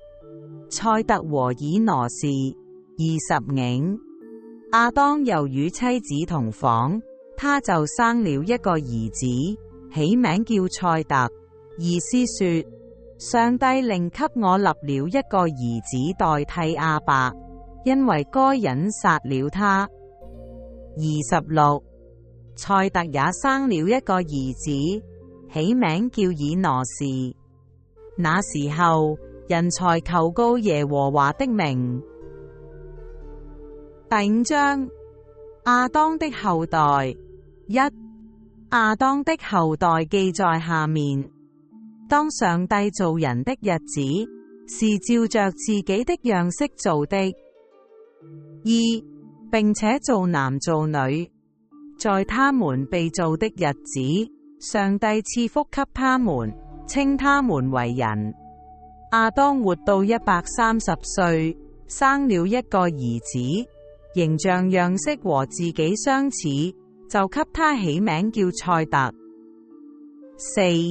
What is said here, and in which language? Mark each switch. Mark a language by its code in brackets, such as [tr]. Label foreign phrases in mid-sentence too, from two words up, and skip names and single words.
[zh] 塞特和以挪士。25亞當又與妻子同房，他就生了一個兒子，起名叫塞特，意思說：上帝另給我立了一個兒子代替亞伯，因為該隱殺了他。26塞特也生了一個兒子，起名叫以挪士。那時候，人才求告耶和華的名。第5章亞當的後代。1亞當的後代記在下面。當上帝造人的日子，是照着自己的樣式造的。2並且造男造女，在他們被造的日子，上帝賜福給他們，稱他們為人。亞當活到130歲，生了一個兒子，形象樣式和自己相似，就給他起名叫塞特。4